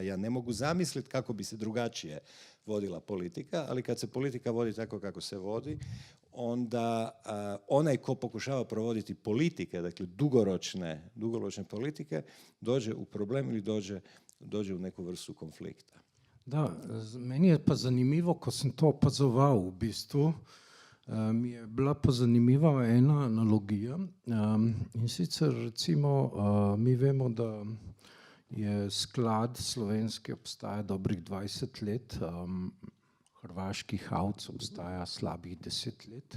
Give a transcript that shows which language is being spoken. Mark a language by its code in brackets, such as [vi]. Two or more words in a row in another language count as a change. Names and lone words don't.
[hr] Ja ne mogu zamisliti kako bi se drugačije vodila politika, ali kad se politika vodi tako kako se vodi, onda onaj ko pokušava provoditi politike, dakle dugoročne politike, dođe u problem ili dođe u neku vrstu konflikta. [sl] Da, meni je pa zanimivo, ko sem to opazoval v bistvu, mi je bila pa zanimiva ena analogija. In sicer recimo mi vemo, da je sklad slovenski obstaja dobrih 20 let, hrvaški Havc obstaja slabih 10 let.